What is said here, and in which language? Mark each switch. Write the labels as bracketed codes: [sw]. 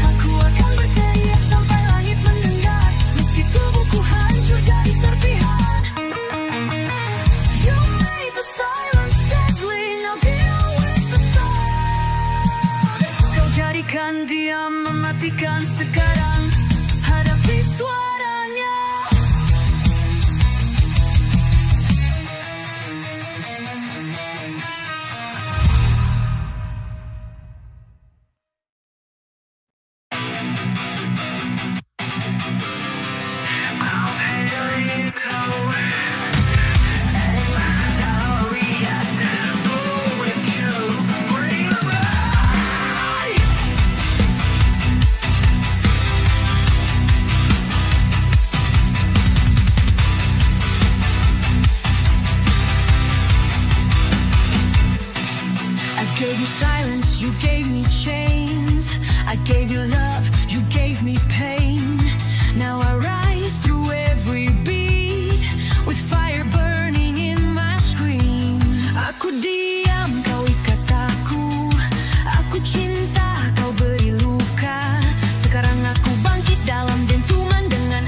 [id] Aku akan berteriak sampai langit mendengar, meski tubuhku hancur jadi serpihan. [en] You made the silence deadly, now deal with the sound. [id] Kau jadikan diam mematikan sekarang, hadapi suaranya. [en] I gave you silence, you gave me chains. I gave you love, you gave me pain. Now I rise through every beat with fire burning in my scream. [id] Aku diam, kau ikat aku. Aku cinta, kau beri luka. Sekarang aku bangkit dalam dentuman dan